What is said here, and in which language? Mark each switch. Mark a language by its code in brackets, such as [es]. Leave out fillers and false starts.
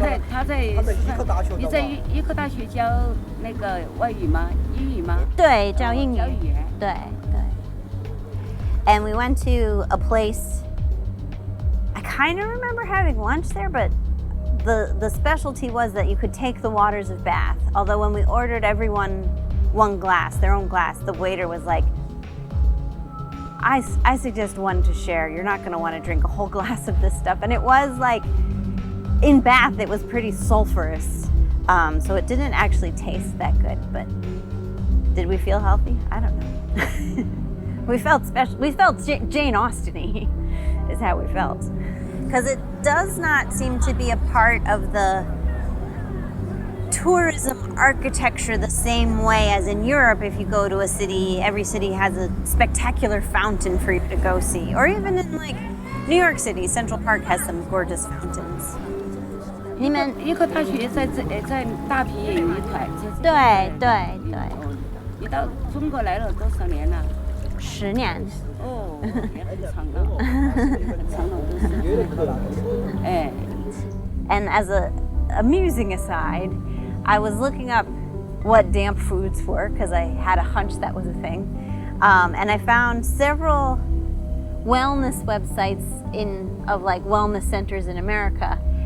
[zh] 他在你在医科大学教那个外语吗？英语吗？对，教英语。对。 [en] And we went to a place, I kind of remember having lunch there, but the specialty was that you could take the waters of bath. Although when we ordered everyone one glass, their own glass, the waiter was like, I suggest one to share. You're not going to want to drink a whole glass of this stuff. And it was like, in Bath, it was pretty sulfurous. So it didn't actually taste that good. But did we feel healthy? I don't know. We felt special. We felt Jane Austen-y is how we felt. Because it does not seem to be a part of the tourism architecture the same way as in Europe. If you go to a city, every city has a spectacular fountain for you to go see. Or even in like New York City, Central Park has some gorgeous fountains. [zh] 你们医科大学在大皮也有一块。对。你到中国来了多少年了？10年。哦，也很长了，很长了都是。哎。 [en] And as a amusing aside, I was looking up what damp foods were because I had a hunch that was a thing. And I found several wellness websites of like wellness centers in America.